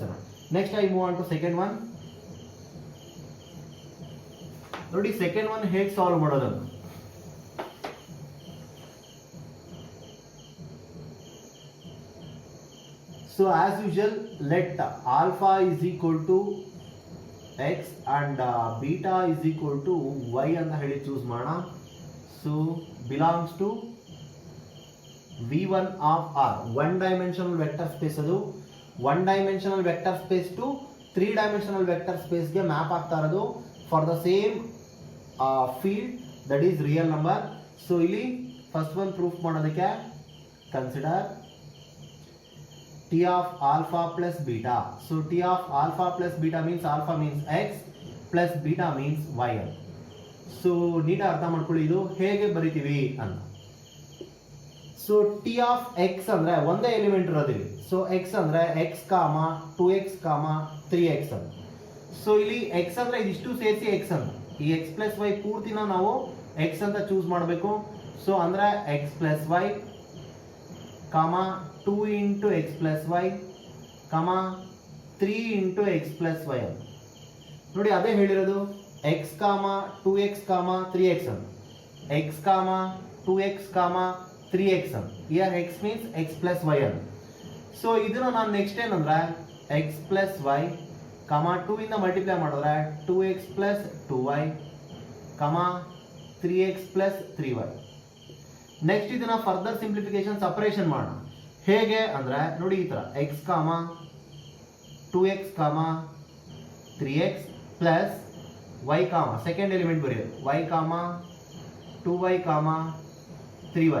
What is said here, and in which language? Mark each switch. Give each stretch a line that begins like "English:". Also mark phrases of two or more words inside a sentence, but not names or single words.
English: next I move on to second one.
Kannada: ನೋಡಿ ಸೆಕೆಂಡ್ ಒನ್ ಹೇಗೆ ಸಾಲ್ವ್ ಮಾಡೋದು.
English: so as usual let alpha is equal to x and beta is equal to y
Kannada: ಅಂತ ಹೇಳಿ ಚೂಸ್ ಮಾಡೋಣ.
English: so belongs to v1 ಆಫ್ r, one dimensional vector space. ಅದು one dimensional vector space to 3 dimensional vector
Kannada: ಸ್ಪೇಸ್ಗೆ ಮ್ಯಾಪ್ ಆಗ್ತಾ ಇರೋದು
English: for the same field that is real number. ಸೊ ಇಲ್ಲಿ first one proof ಮಾಡೋದಕ್ಕೆ ಕನ್ಸಿಡರ್ T of alpha plus beta. So T of alpha plus beta means alpha means x plus beta means y.
Kannada: So ನೀಟ್ ಅರ್ಥ ಮಾಡ್ಕೊಳ್ಳಿ ಇದು ಹೇಗೆ ಬರಿತೀವಿ ಅಂತ. ಸೊ
English: T of x
Kannada: ಅಂದ್ರೆ ಒಂದೇ ಎಲಿಮೆಂಟ್ ಇರೋದಿಲ್ಲ. ಸೊ x ಅಂದ್ರೆ x, 2x, 3x ಅಂತ. ಸೊ ಇಲ್ಲಿ x ಅಂದ್ರೆ ಇದಿಷ್ಟು ಸೇರಿಸಿ x ಅಂತ. ಈ
English: x plus y
Kannada: ಪೂರ್ತಿನ ನಾವು x ಅಂತ ಚೂಸ್ ಮಾಡಬೇಕು.
English: ಸೊ ಅಂದ್ರೆ x plus y, 2 into x plus y, 3 into x plus y.
Kannada: ನೋಡಿ ಅದೇ ಹೇಳಿರೋದು x, 2x, 3x ಅಂತ. x, 2x, 3x ಅಂತ.
English: here x means x plus y
Kannada: ಅಂತ. ಸೊ ಇದನ್ನ ನಾನು ನೆಕ್ಸ್ಟ್ ಏನಂದ್ರೆ
English: x plus y,
Kannada: 2 ಇಂದ ಮಲ್ಟಿಪ್ಲೈ ಮಾಡಿದ್ರೆ
English: 2x plus 2y, 3x plus 3y.
Kannada: ನೆಕ್ಸ್ಟ್ ಇದನ್ನ
English: further simplification separation
Kannada: ಮಾಡೋಣ. ಹೇಗೆ ಅಂದ್ರೆ ನೋಡಿ ಈ ತರ x, 2x, 3x ಪ್ಲಸ್ y,
English: second element
Kannada: ಬರೆಯೋದು y, 2y, 3y.